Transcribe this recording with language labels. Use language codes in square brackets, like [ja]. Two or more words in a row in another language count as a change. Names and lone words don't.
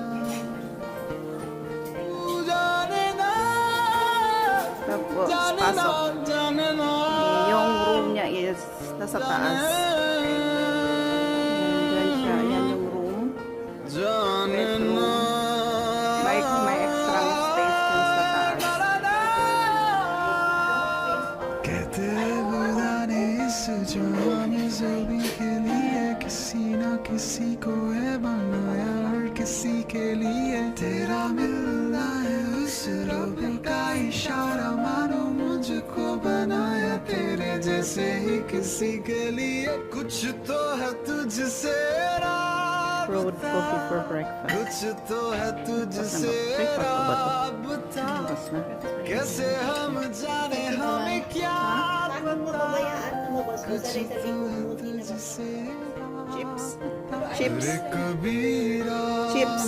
[tl] Tapos pasok. Yung room niya is nasa taas. Diyan siya. Yan yung room. Bedroom. May extra space dun sa taas. [hi] कहते खुदा ने इस जहान ज़मीं के लिए किसी न किसी को है बनाया हर किसी के लिए तेरा मिलना है उस रब का इशारा मानो मुझको बनाया तेरे जैसे ही किसी के लिए कुछ तो है तुझसे [en] Road coffee for breakfast. [hi] कुछ तो है तुझसे राबता कैसे हम जाने हमें क्या Chips. Chips. रे कबीरा Chips.